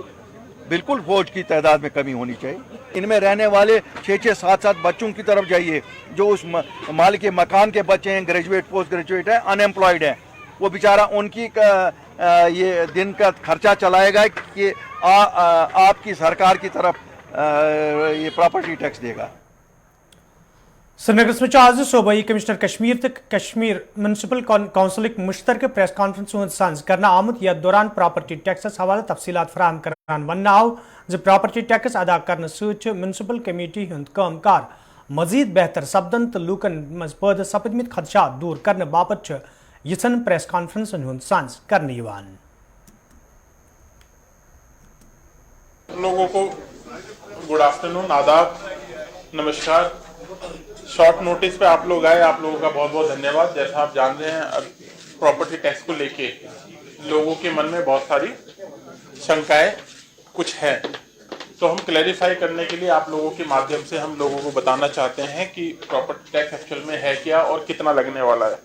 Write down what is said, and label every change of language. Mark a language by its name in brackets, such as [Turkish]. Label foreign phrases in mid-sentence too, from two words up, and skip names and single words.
[Hindi] बिल्कुल फौज की तादाद में कमी होनी चाहिए। इनमें रहने वाले 6-6, 7-7 बच्चों की तरफ जाइए जो उस मालिक के मकान के बच्चे हैं, ग्रेजुएट, [English] post graduate [Hindi] हैं, अनएम्प्लॉयड हैं, वो बेचारा उनकी ये दिन का खर्चा चलाएगा कि आपकी सरकार की तरफ ये [English] property tax [Hindi] देगा। [Kashmiri] श्रीनगर में आज सूबाई कमिश्नर कश्मीर तक कश्मीर म्यूनसिपल कौंसिल मुश्तरक [English] press conference [Kashmiri] सांस करना आमुत यथ दौरान प्रॉपर्टी टैक्सस हवाले तफसीलात फराहम करान वन आव [English] property tax [Kashmiri] अदा करने सहित म्यूनसिपल कमेटी हुंद कामकार मजीद बेहतर सपदन तो लूकन मज पैदा सपदमित खदशात दूर करने बापत यिथन [English] press conference [Kashmiri] हुंद सांस करने यिवान। [Hindi] लोगों को [English] good afternoon, [Hindi] आदाब, नमस्कार। शॉर्ट नोटिस पे आप लोग आए, आप लोगों का बहुत बहुत धन्यवाद। जैसा आप जान रहे हैं, अब [English] property tax [Hindi] को लेके लोगों के मन में बहुत सारी शंकाएं कुछ है, तो हम क्लैरिफाई करने के लिए आप लोगों के माध्यम से हम लोगों को बताना चाहते हैं कि [English] property tax [Hindi] एक्चुअल में है क्या और कितना लगने वाला है।